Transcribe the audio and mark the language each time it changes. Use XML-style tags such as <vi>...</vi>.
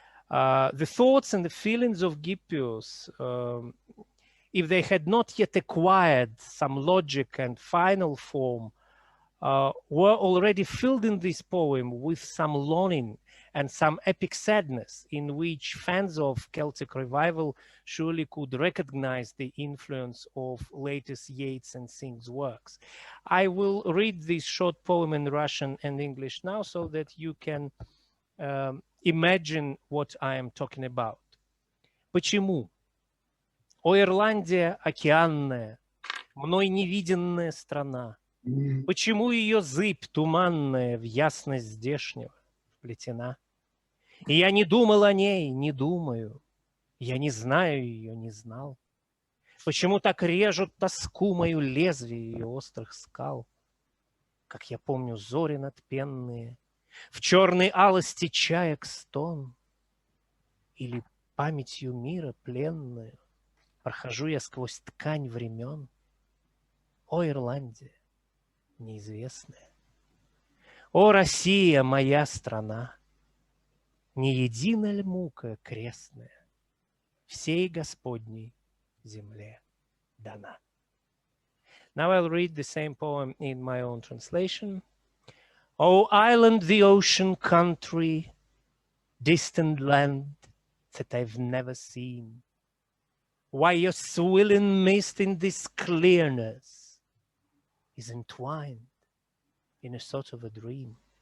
<en>The thoughts and the feelings of Gippius, if they had not yet acquired some logic and final form, were already filled in this poem with some longing and some epic sadness, in which fans of Celtic revival surely could recognize the influence of latest Yeats and Synge's works. I will read this short poem in Russian and English now so that you can imagine what I am talking about.</en> <ru>Почему? О, Ирландия океанная, мной невиденная страна, почему ее зыбь туманная в ясность здешнего вплетена? И я не думал о ней, не думаю, я не знаю ее, не знал. Почему так режут тоску мою лезвие ее острых скал? Как я помню зори надпенные, в черной алости чаек стон, или памятью мира пленную прохожу я сквозь ткань времен. О, Ирландия неизвестная, о, Россия, моя страна, не едина ль мука крестная всей Господней земле дана.</ru> <en>Now I'll read the same poem in my own translation. O island, the ocean country, distant land that I've never seen, why your swilling mist in this clearness is entwined in a sort of a dream.</en>